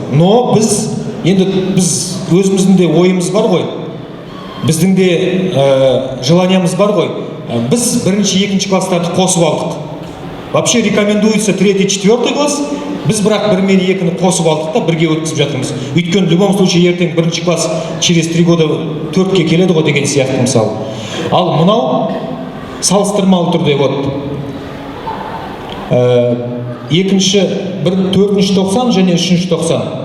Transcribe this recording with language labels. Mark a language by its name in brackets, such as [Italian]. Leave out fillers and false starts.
[Kazakh] Но біз өзіміздің де ойымыз бар ғой, біздің де желаниямыз бар ғой. Біз 1-2 класстарды қосып алдық. [Russian] Вообще рекомендуется 3-4 класс. [Kazakh] Біз бірақ 1 мен 2-ні қосып алдық та бірге өткізіп жатырмыз. Өйткені [Russian] в любом случае [Kazakh] ертең 1 класс [Russian] через 3 года [Kazakh] 4-ке келеді ғой деген сияқты мысалы. Ал мынау салыстырмалы түрде вот 4-ші тоқсан және 3-ші тоқсан.